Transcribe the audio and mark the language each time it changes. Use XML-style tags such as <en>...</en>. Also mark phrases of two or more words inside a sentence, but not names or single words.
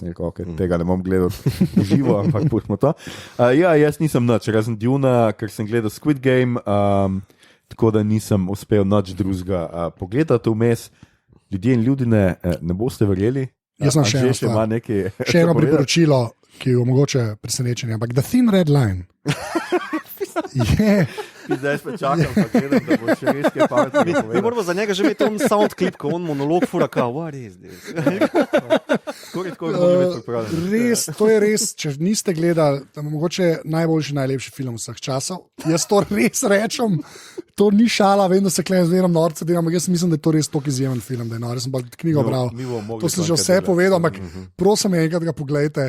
<sl>Sem rekel, tega ne bom gledal živo, ampak pustimo to. Ja, jaz nisem nič, razen Duna, ker sem gledal Squid Game, tako da nisem uspel nič drugega pogledati vmes. Ljudje in ljudine ne boste verjeli. Jaz sem še eno priporočilo, ki je mogoče presenečenje, ampak The Thin Red Line. Zdaj pa čakam, da bo še res kaj pametnega. Mi moramo za njega že imeti on</sl> <en>sound clip,</en> <sl>ko on monolog fura kao,</sl> <en>what is this?</en> <sl>Res, to je res, če niste gledali, mogoče najboljši, najlepši film vseh časov. Jaz to res rečem, to ni šala, vem, da se klej zveram norce, ampak jaz mislim, da je to res tok izjemen film, da je nor, jaz sem pa knjigo bral. To sem že vse povedal, ampak prosim, enkrat ga pogledajte.</sl>